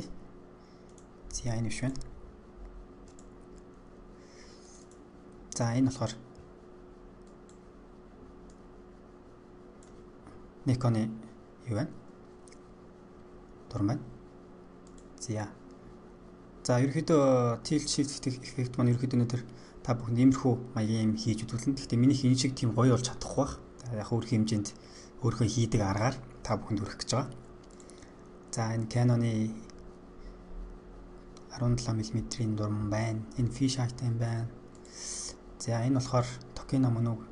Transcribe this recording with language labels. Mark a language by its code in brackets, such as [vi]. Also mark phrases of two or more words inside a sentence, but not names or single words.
[mn] За энэ биш байна. За энэ болохоор Nikon-ы юу байна? Дуран байна. За ерөөхдөө [en] tilt shift effect [mn] маань ерөөхдөө өнөөдөр та бүхэнд иймэрхүү маягийн хийж үзүүлнэ. Гэхдээ миний энэ шиг тийм гоё болж чадахгүй бах. Яг өөрх хэмжээнд өөрхөө хийдэг аргаар та бүхэнд хүргэх гэж байгаа. За энэ Canon-ы 17 мм-ийн дуран байна. Энэ [en] fish eye- [mn] тай байна. За энэ болохоор Tokino мөн үү?